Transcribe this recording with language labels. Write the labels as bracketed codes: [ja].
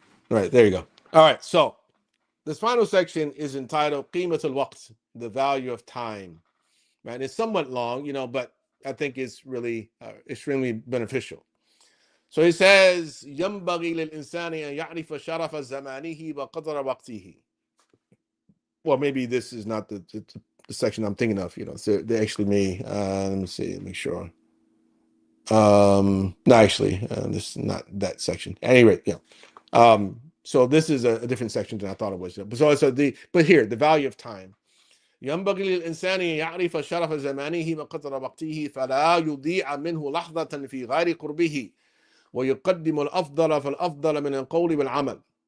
[en] All right, there you go. All right, so this final section is entitled Qimat al-Waqt, the value of time. Right, it's somewhat long, but I think it's really extremely beneficial. So he says, [ar] ينبغي للإنسان أن يعرف شرف زمانه وقدر وقته. [en] Well, maybe this is not the section I'm thinking of. So they actually may. Let me see. Make sure. No, actually, this is not that section. At any rate, so this is a different section than I thought it was. But here, the value of time. [ar] ينبغي للإنسان يعرف شرف زمانه وقدر وقته فلا يضيع منه لحظة في غير قربه ويقدم الأفضل فالأفضل من القول والعمل.